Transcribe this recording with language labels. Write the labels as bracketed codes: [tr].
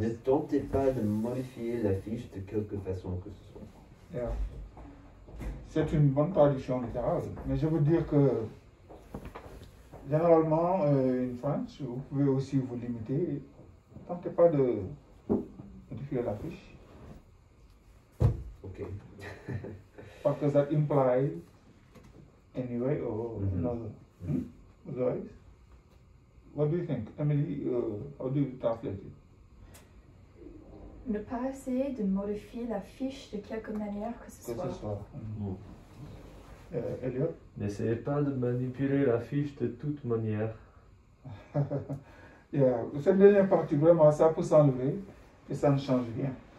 [fr] Ne tentez pas de modifier la fiche de quelque façon que ce soit. [en] Yeah. [fr] C'est une bonne traduction littérale. Mais je veux dire que généralement, [en] in French, [fr] vous pouvez aussi vous limiter. Ne tentez pas de modifier la fiche. [en] Ok. What does that imply anyway or Mhm. another? Otherwise, what do you think? Emily, how do you translate it? [fr] Ne pas essayer de modifier la fiche de quelque manière que ce Que soit. ce soit. Mm. [en] Elliot? [fr] N'essayez pas de manipuler la fiche de toute manière. [en] Yeah. [fr] Cette dernière partie, vraiment, ça peut s'enlever et ça ne change rien